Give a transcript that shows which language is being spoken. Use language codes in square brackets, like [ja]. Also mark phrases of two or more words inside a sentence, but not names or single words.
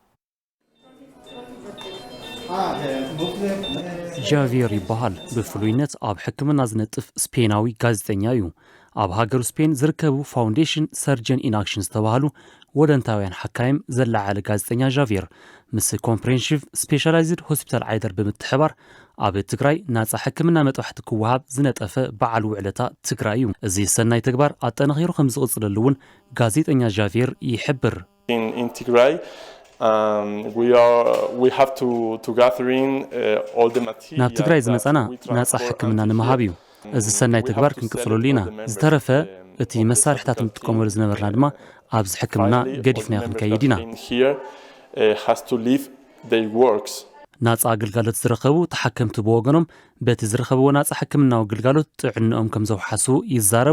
[ti] ጃቪየር ይበሃል ብፍሉይነት ኣብ ሕክምና ዝነጥፍ ስፔናዊ ጋዜጠኛ እዩ። ኣብ ሃገር ስፔን ዝርከቡ ፋውንዴሽን ሰርጀን ኢን አክሽን ዝተባሃሉ ወደንታውያን ሓካይም ዘለዓለ ጋዜጠኛ ጃቪየር ምስ ኮምፕሬሄንሲቭ ስፔሻላይዝድ ሆስፒታል አይደር ብምትሕባር ኣብ ትግራይ ናጻ ሕክምና መጥባሕቲ ክወሃብ ዝነጠፈ በዓል ውዕለታ ትግራይ እዩ። እዚ ሰናይ ተግባር አጠናኺሩ ከም ዝቕጽለሉ እውን ጋዜጠኛ ጃቪየር ይሕብር። [en] in Tigray we have to gather in all the material [ti] ናብ ትግራይ ዝመጻና ናጻ ሕክምና ንምሃብ እዩ። እዚ ሰናይ ተግባር ክንቅጽለሉ ኢና። ዝተረፈ እቲ መሳርሕታት ንጥቀመሉ ዝነበርና ድማ ኣብዚ ሕክምና ገዲፍና ክንከይድ ኢና። ናጻ ግልጋሎት ዝረኸቡ ተሓከምቲ ብወገኖም በቲ ዝረኸብዎ ናጻ ሕክምናዊ ግልጋሎት ጥዕንኦም ከም ዘውሓሱ ይዛረቡ።